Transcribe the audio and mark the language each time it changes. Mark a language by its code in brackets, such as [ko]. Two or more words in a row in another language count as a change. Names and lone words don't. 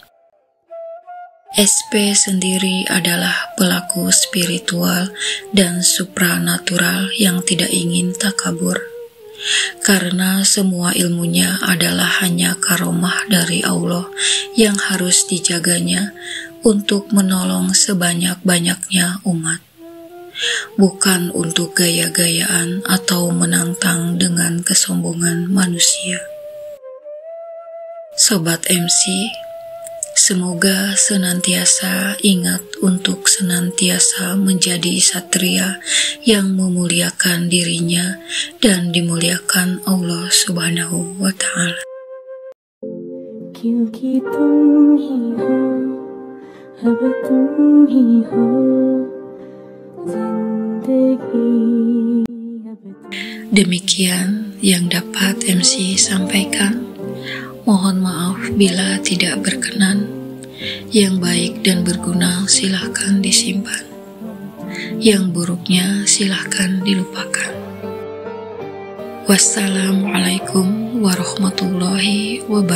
[id] SP sendiri adalah pelaku spiritual dan supranatural yang tidak ingin takabur, karena semua ilmunya adalah hanya karomah dari Allah yang harus dijaganya untuk menolong sebanyak-banyaknya umat, bukan untuk gaya-gayaan atau menantang dengan kesombongan manusia. Sobat MC, Semoga senantiasa ingat untuk senantiasa menjadi satria yang memuliakan dirinya dan dimuliakan Allah [ar] سبحانه وتعالى. [hi] क्योंकि तुम ही हो, अब तुम ही हो, जिंदगी अब तुम. [id] Demikian yang dapat MC sampaikan. Mohon maaf bila tidak berkenan. Yang baik dan berguna silahkan disimpan. Yang buruknya silahkan dilupakan. [ar] والسلام عليكم ورحمة الله وبركاته.